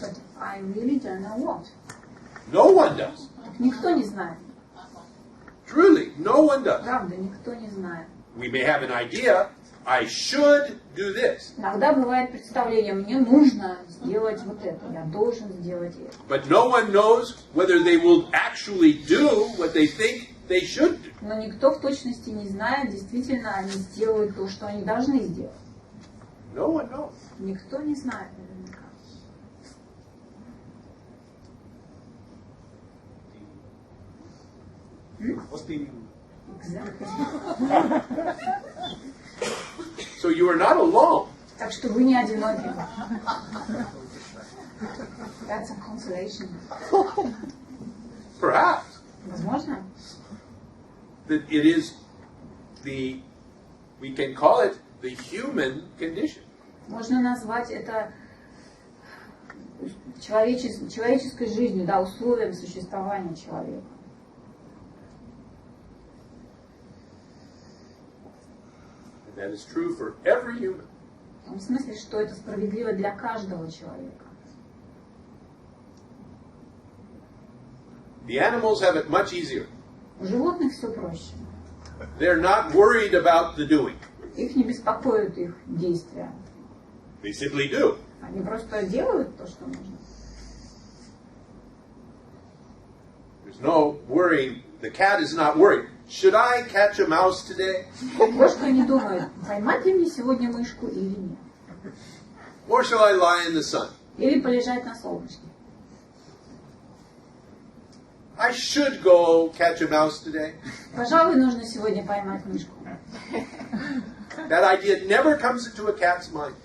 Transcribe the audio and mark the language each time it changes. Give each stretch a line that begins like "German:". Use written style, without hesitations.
English: but I really don't know what. No one does.
Russian: Никто не знает.
English: Truly, no one does.
Russian: Правда, никто не знает.
English: We may have an idea, I should do this.
Russian: Иногда бывает представление, мне нужно сделать вот это, я должен сделать это.
English: But no one knows whether they will actually do what they think they should do.
Russian: Но никто в точности не знает, действительно они сделают то, что они должны сделать.
English: No one knows.
Russian: Никто не знает наверняка. Вот именно.
English: Exactly. So you are not alone.
Russian: Так что вы не одиноки.
English: That's a consolation. Perhaps
Russian: Возможно,
English: that it is we can call it the human condition.
Russian: можно назвать это человеческой жизнью, да, условием существования человека.
English: And that is true for every human.
Russian: В том смысле, что это справедливо для каждого человека.
English: The animals have it much easier.
Russian: У животных все проще.
English: They're not worried about the doing.
Russian: Их не беспокоят их действия.
English: They simply do.
Russian: Они просто делают то, что нужно.
English: There's no worrying. The cat is not worried. Should I catch a mouse today?
Russian: Кошка не думает, поймать ли мне сегодня мышку или нет.
English: Or shall I lie in the sun?
Russian: Или полежать на солнышке.
English: I should go catch a mouse today.
Russian: Пожалуй, нужно сегодня поймать мышку.
English: That idea never comes into a cat's mind.